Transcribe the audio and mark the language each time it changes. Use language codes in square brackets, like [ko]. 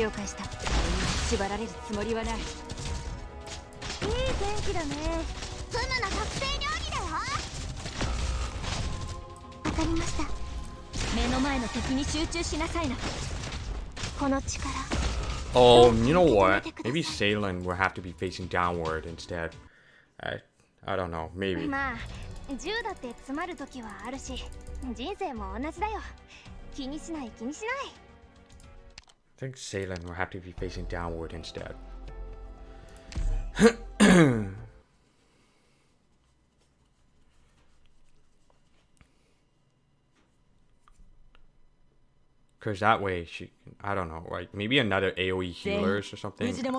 [ja] 了解した。縛られるつもりはない。いい天気だね。ツムの特製料理だよ。わかりました。目の前の敵に集中しなさいな。この力。 [en] Oh, you know what? Maybe Salen will have to be facing downward instead. I don't know. Maybe. [ja] まあ銃だって詰まる時はあるし、人生も同じだよ。気にしない気にしない。 [en] I think Salen will have to be facing downward instead. Because that way she, I don't know, like maybe another AoE healers or something.